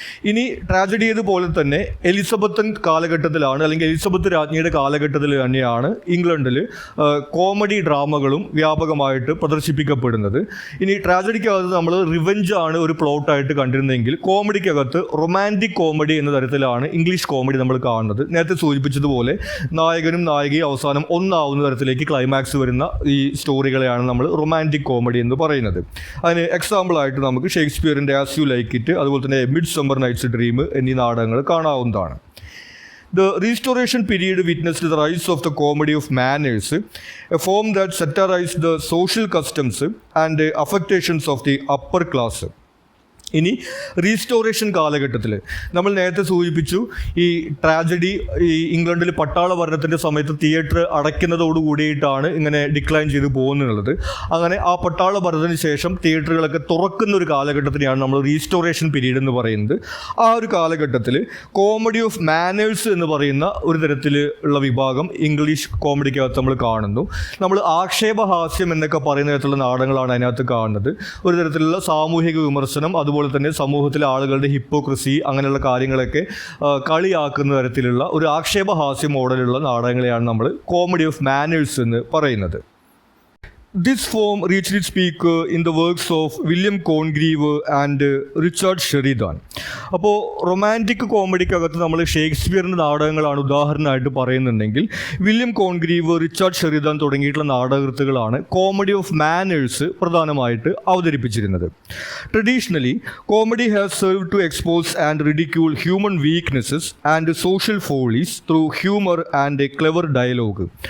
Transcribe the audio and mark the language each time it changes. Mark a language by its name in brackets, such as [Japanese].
[Malayalam] ഇനി ട്രാജഡിയതുപോലെ തന്നെ എലിസബത്തൻ കാലഘട്ടത്തിലാണ്, അല്ലെങ്കിൽ എലിസബത്ത് രാജ്ഞിയുടെ കാലഘട്ടത്തിൽ തന്നെയാണ് ഇംഗ്ലണ്ടിൽ കോമഡി ഡ്രാമകളും വ്യാപകമായിട്ട് പ്രദർശിപ്പിക്കപ്പെടുന്നത്. ഇനി ട്രാജഡിക്കകത്ത് നമ്മൾ റിവെഞ്ചാണ് ഒരു പ്ലോട്ടായിട്ട് കണ്ടിരുന്നെങ്കിൽ കോമഡിക്കകത്ത് റൊമാൻറ്റിക് കോമഡി എന്ന തരത്തിലാണ് ഇംഗ്ലീഷ് കോമഡി നമ്മൾ കാണുന്നത്. നേരത്തെ സൂചിപ്പിച്ചതുപോലെ നായകനും നായികയും അവസാനം ഒന്നാവുന്ന തരത്തിലേക്ക് ക്ലൈമാക്സ് വരുന്ന ഈ സ്റ്റോറികളെയാണ് നമ്മൾ റൊമാൻറ്റിക് കോമഡി എന്ന് പറയുന്നത്. അതിന് എക്സാമ്പിളായിട്ട് നമുക്ക് ഷേക്സ്പിയറിൻ്റെ ആസ് യു ലൈക്ക് ഇറ്റ്, അതുപോലെ തന്നെ മിഡ്സമ്മർ നൈറ്റ്സ് ഡ്രീം എന്നീ നാടകങ്ങൾ കാണാവുന്നതാണ്. [English] The Restoration period witnessed the rise of the comedy of manners, a form that satirized the social customs and affectations of the upper class. [Malayalam] ഇനി restoration കാലഘട്ടത്തിൽ നമ്മൾ നേരത്തെ സൂചിപ്പിച്ചു ഈ ട്രാജഡി ഈ ഇംഗ്ലണ്ടിൽ പട്ടാള ഭരണത്തിൻ്റെ സമയത്ത് തിയേറ്റർ അടയ്ക്കുന്നതോട് കൂടിയിട്ടാണ് ഇങ്ങനെ ഡിക്ലൈൻ ചെയ്ത് പോകുന്നുള്ളത്. അങ്ങനെ ആ പട്ടാള ഭരണത്തിന് ശേഷം തിയേറ്ററുകളൊക്കെ തുറക്കുന്ന ഒരു കാലഘട്ടത്തിനെയാണ് നമ്മൾ റീസ്റ്റോറേഷൻ പീരീഡ് എന്ന് പറയുന്നത്. ആ ഒരു കാലഘട്ടത്തിൽ കോമഡി ഓഫ് മാനേഴ്സ് എന്ന് പറയുന്ന ഒരു തരത്തിൽ ഉള്ള വിഭാഗം ഇംഗ്ലീഷ് കോമഡിക്കകത്ത് നമ്മൾ കാണുന്നു. നമ്മൾ ആക്ഷേപഹാസ്യം എന്നൊക്കെ പറയുന്ന തരത്തിലുള്ള നാടകങ്ങളാണ് അതിനകത്ത് കാണുന്നത്. ഒരു തരത്തിലുള്ള സാമൂഹിക വിമർശനം, അതുപോലെ തന്നെ സമൂഹത്തിലെ ആളുകളുടെ ഹിപ്പോക്രസി, അങ്ങനെയുള്ള കാര്യങ്ങളൊക്കെ കളിയാക്കുന്ന തരത്തിലുള്ള ഒരു ആക്ഷേപഹാസ്യ മോഡലുള്ള നാടകങ്ങളെയാണ് നമ്മൾ കോമഡി ഓഫ് മാനേഴ്സ് എന്ന് പറയുന്നത്. [English] This form reached its peak in the works of William Congreve and Richard Sheridan. [Malayalam] അപ്പോൾ റൊമാൻറ്റിക് കോമഡിക്കകത്ത് നമ്മൾ ഷേക്സ്പിയറിൻ്റെ നാടകങ്ങളാണ് ഉദാഹരണമായിട്ട് പറയുന്നുണ്ടെങ്കിൽ വില്യം കോൺഗ്രീവ്, റിച്ചാർഡ് ഷെറിദാൻ തുടങ്ങിയിട്ടുള്ള നാടകകൃത്തുകളാണ് കോമഡി ഓഫ് മാനേഴ്സ് പ്രധാനമായിട്ട് അവതരിപ്പിച്ചിരുന്നത്. [English] Traditionally comedy has served to expose and ridicule human weaknesses and social follies through humour and clever dialogue.